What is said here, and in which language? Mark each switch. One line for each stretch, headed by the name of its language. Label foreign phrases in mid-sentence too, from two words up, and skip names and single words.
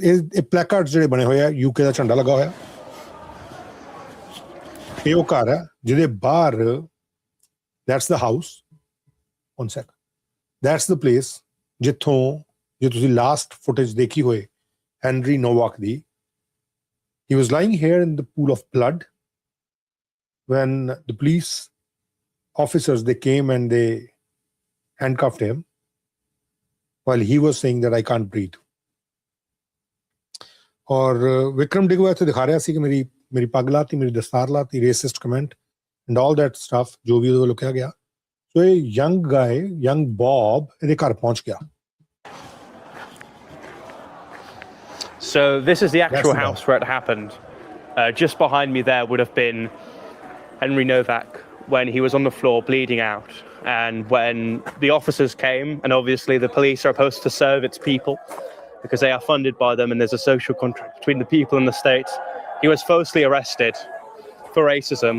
Punjabi: ਇਹ ਪਲੈਕਾਰਡਸ ਜਿਹੜੇ ਬਣੇ ਹੋਏ ਆ, UK ਦਾ ਝੰਡਾ ਲੱਗਾ ਹੋਇਆ, ਇਹ ਉਹ ਘਰ ਹੈ ਜਿਹਦੇ ਬਾਹਰ,
English: that's the house, one sec, that's the place
Punjabi: ਜਿੱਥੋਂ ਜੇ ਤੁਸੀਂ
English: last footage
Punjabi: ਦੇਖੀ ਹੋਏ Henry Nowak ਦੀ,
English: he was lying here in the pool of blood when the police officers, they came and they handcuffed him while he was saying that I can't breathe.
Punjabi: ਔਰ ਵਿਕਰਮ ਡਿਗਵਾ ਤੋ ਦਿਖਾ ਰਿਹਾ ਸੀ ਕਿ ਮੇਰੀ ਪੱਗ ਲਾਹੀ, ਮੇਰੀ ਦਸਤਾਰ ਲਾਹੀ,
English: racist comment and all that stuff
Hindi: जो भी वो लिखा गया.
English: So a young guy, young Bob,
Punjabi: ਇਹਦੇ ਘਰ ਪਹੁੰਚ ਗਿਆ.
English: So this is the actual house where it happened. Just behind me there would have been Henry Nowak when he was on the floor bleeding out. And when the officers came, and obviously the police are supposed to serve its people because they are funded by them and there's a social contract between the people and the state, he was falsely arrested for racism.